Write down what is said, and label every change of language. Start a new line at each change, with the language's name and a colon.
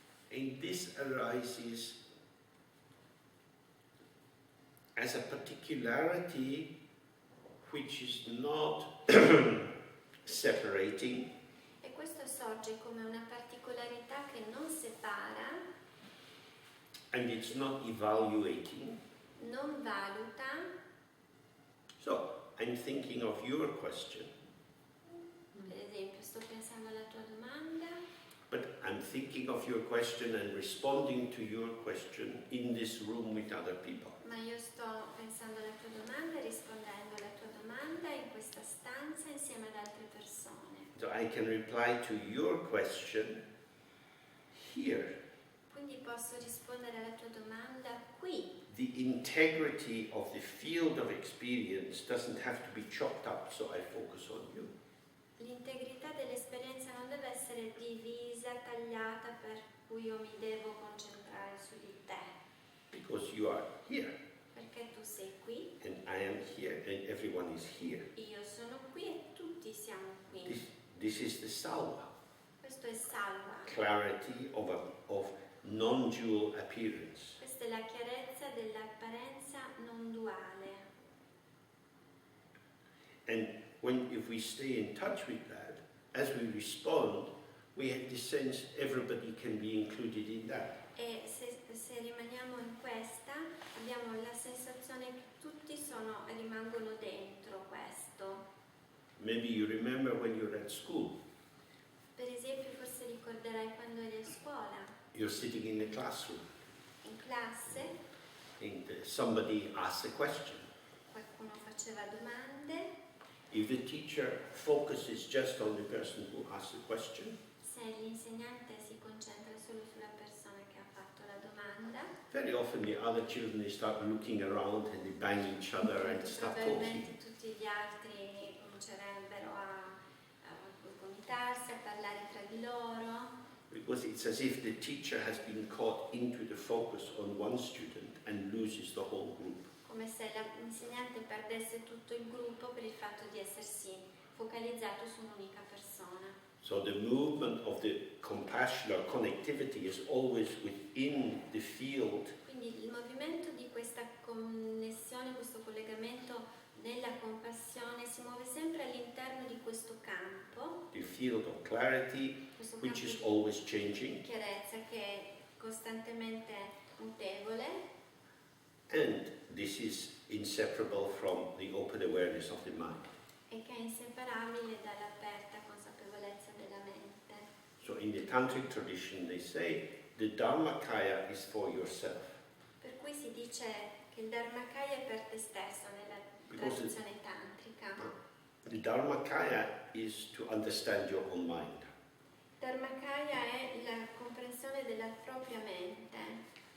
English: And this arises as a particularity which is not separating,
Italian: E questo sorge come una particolarità che non separa,
English: and it's not evaluating.
Italian: non valuta.
English: So, I'm thinking of your question,
Italian: Per esempio, sto pensando alla tua domanda,
English: but I'm thinking of your question and responding to your question in this room with other people.
Italian: ma io sto pensando alla tua domanda e rispondendo alla tua domanda in questa stanza insieme ad altre persone.
English: So I can reply to your question here.
Italian: Quindi posso rispondere alla tua domanda qui.
English: The integrity of the field of experience doesn't have to be chopped up, so I focus on you.
Italian: L'integrità dell'esperienza non deve essere divisa, tagliata, per cui io mi devo concentrare su di te,
English: Because you are here,
Italian: perché tu sei qui,
English: and I am here, and everyone is here.
Italian: io sono qui e tutti siamo qui.
English: This is the salva,
Italian: Questo è salva,
English: clarity of non-dual appearance.
Italian: questa è la chiarezza dell'apparenza non duale.
English: And if we stay in touch with that, as we respond, we have the sense everybody can be included in that.
Italian: E se rimaniamo in questa, abbiamo la sensazione che tutti rimangono dentro questo.
English: Maybe you remember when you're at school,
Italian: Per esempio, forse ricorderai quando eri a scuola,
English: you're sitting in the classroom,
Italian: in classe,
English: and somebody asks a question.
Italian: qualcuno faceva domande.
English: If the teacher focuses just on the person who asked the question,
Italian: Se l'insegnante si concentra solo sulla persona che ha fatto la domanda,
English: very often the other children, they start looking around and they bang each other and start talking.
Italian: probabilmente tutti gli altri comincerebbero a comitarsi, a parlare tra di loro,
English: Because it's as if the teacher has been caught into the focus on one student and loses the whole group.
Italian: come se l'insegnante perdesse tutto il gruppo per il fatto di essersi focalizzato su un'unica persona.
English: So the movement of the compassion or connectivity is always within the field
Italian: Quindi il movimento di questa connessione, questo collegamento nella compassione si muove sempre all'interno di questo campo,
English: the field of clarity,
Italian: questo
English: which
Italian: campo
English: is
Italian: di
English: always changing,
Italian: chiarezza che è costantemente mutevole,
English: and this is inseparable from the open awareness of the mind.
Italian: e che è inseparabile dall'aperta consapevolezza della mente.
English: So in the tantric tradition they say the Dharmakaya is for yourself.
Italian: Per cui si dice che il Dharmakaya è per te stesso nella tradizione tantrica.
English: The Dharmakaya is to understand your own mind.
Italian: Dharmakaya è la comprensione della propria mente.